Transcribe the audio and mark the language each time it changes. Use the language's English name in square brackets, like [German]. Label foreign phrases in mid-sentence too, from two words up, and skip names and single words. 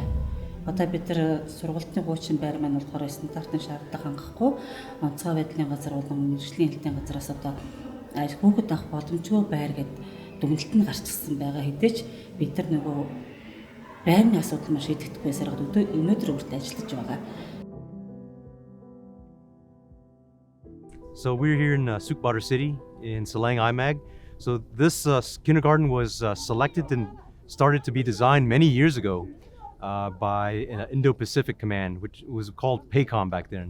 [Mongolian] Одоо бид нар сургалтын хуучин байр маань болохоор стандартын шаардлага хангахгүй онцгой байдлын газар болон мэргэжлийн хэлтийн газраас одоо хүүхэд авах боломжгүй байр гэд дүгнэлт нь гарчсан байгаа хэдий ч бид нар нөгөө байрны асуудал маш шийдэгдэхгүй саргад өнөөдөр хүртэл ажиллаж байгаа. [English] So we're here in Sukhbaatar City in Selang IMAG. So this kindergarten was selected and started to be designed many years ago. By an Indo-Pacific Command, which was called PACOM back then.